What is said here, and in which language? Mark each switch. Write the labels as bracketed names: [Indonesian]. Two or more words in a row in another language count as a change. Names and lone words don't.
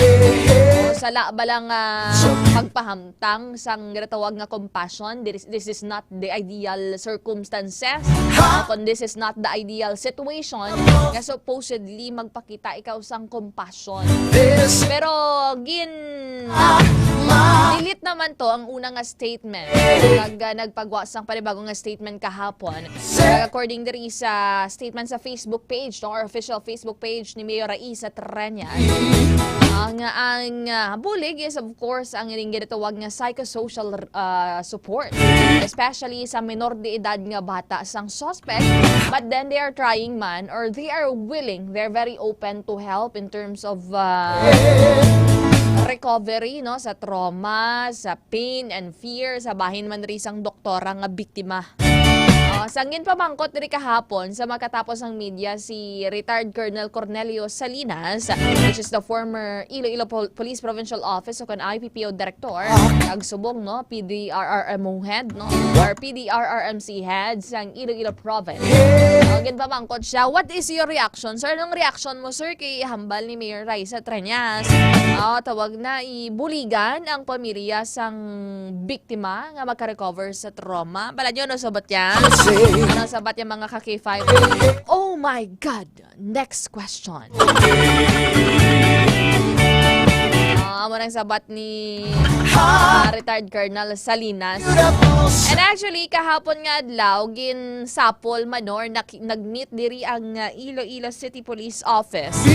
[Hiligaynon] O sala balang pagpahamtang sang ginatawag nga compassion. [English] This is not the ideal circumstances. [Hiligaynon] Kung [English] this is not the ideal situation [Hiligaynon] nga supposedly magpakita ikaw sang compassion. Pero Delete naman to ang unang nga statement. Nagpagwas ang panibagong nga statement kahapon. According diri sa statement sa Facebook page, or official Facebook page ni Mayor Raisa Treñas, ang bulig [English] is of course [Hiligaynon] ang ining ginatawag nga [English] psychosocial support, [Hiligaynon] especially sa menor de edad nga bata sang suspect, [English] but then they are trying man, or they are willing, they're very open to help in terms of recovery, no, [Hiligaynon] sa trauma, sa [English] pain and fear, [Hiligaynon] sa bahin man rin sang doktora nga biktima. Sangin pamangkot diri kahapon sa makatapos ng media si retired Colonel Cornelio Salinas, [English] which is the former Iloilo Police Provincial Office o kan IPPO Director, [Hiligaynon] nagsubong, no, [English] PDRRMO head, no, or PDRRMC head sang Iloilo Province. [Hiligaynon] Sangin pamangkot siya, [English] what is your reaction? [Hiligaynon] Sir, anong reaction mo, sir, kay hambal ni Mayor Raisa Treñas? Tawag na ibuligan ang pamilya sang biktima nga magka-recover sa trauma. Bala nyo, no, sabat yan? Ano sabat yung mga ka-K5? [English] Oh my God! Next question. [Hiligaynon] Munang sabat ni retired Colonel Salinas. [English] And actually, [Hiligaynon] kahapon nga adlaw, ginsapol manor, nag-meet diri ang Iloilo City Police Office.